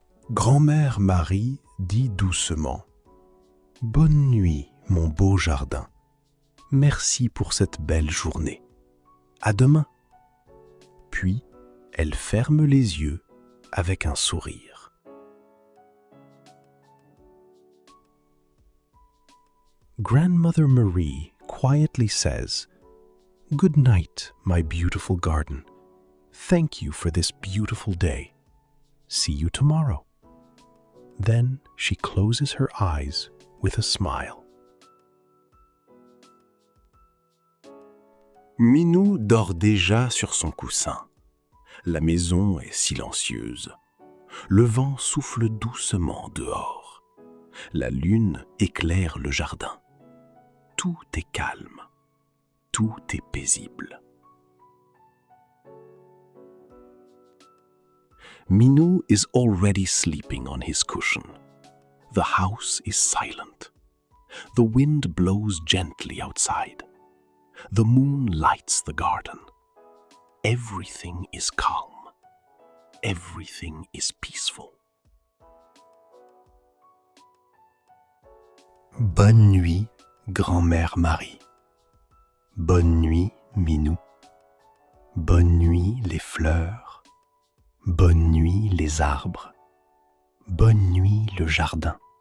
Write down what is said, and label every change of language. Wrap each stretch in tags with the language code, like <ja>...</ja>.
<fr>Grand-mère Marie dit doucement « Bonne nuit, mon beau jardin. Merci pour cette belle journée. À demain. » Puis, elle ferme les yeux avec un sourire.</fr> <en>Grandmother Marie quietly says, "Good night, my beautiful garden. Thank you for this beautiful day. See you tomorrow." Then she closes her eyes with a smile.</en> <fr>Minou dort déjà sur son coussin. La maison est silencieuse. Le vent souffle doucement dehors. La lune éclaire le jardin. Tout est calme. Tout est paisible.</fr> <en>Minou is already sleeping on his cushion. The house is silent. The wind blows gently outside. The moon lights the garden. Everything is calm. Everything is peaceful.</en> <fr>Bonne nuit, grand-mère Marie. Bonne nuit, Minou. Bonne nuit, les fleurs. Bonne nuit, les arbres. Bonne nuit, le jardin.</fr>